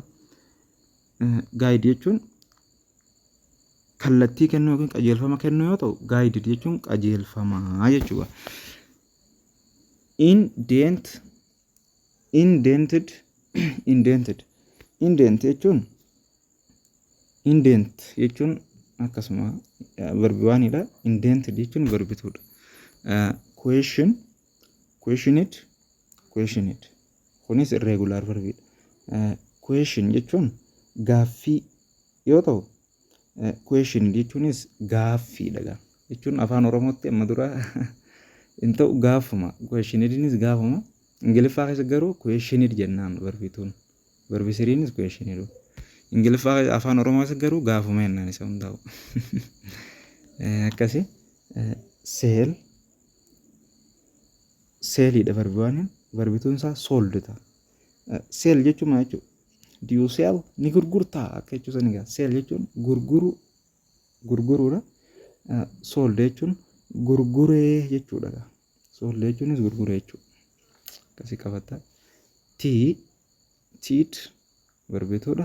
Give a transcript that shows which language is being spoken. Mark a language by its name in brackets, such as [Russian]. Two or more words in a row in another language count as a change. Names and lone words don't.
[Oromo] Gaayidii jechuun kallattii kennuu yookiin qajeelfama kennuu yoo ta'u, gaayidii jechuun qajeelfamaa jechuudha. [English] Indented indent [Oromo] jechuun akkasuma verbi 1 dha. Indented jechuun verbi 2 dha. [English] Question, questioned, questioned. [Oromo] Kunis irregular verbi dha. Question jechuun gaaffii yoo ta'u, question jechuunis gaaffiidha jechuun afaan Oromootti amma dura hin ta'u gaafuma. Questionednis gaafuma. Ingiliffaa keessa garuu questioned jennaan verbi 2. Verbi 3nis questioned. Ingiliffaa afaan Oromoo keessa garuu gaafuma jennaan isa hundaa'u. Akkasi sell, sellidha verbi 1. Verbi 2 isaa sold ta'a. Sell jechuun maal jechuudha? [English] Do you sell? [Oromo] Ni gurgurtaa akka jechuusan egaa. Sell jechuun gurguruudha. Sold jechuun gurguree jechuudha. Sold jechuunis gurguree jechuudha. Akkasi qabatta. Teach verbi 2dha.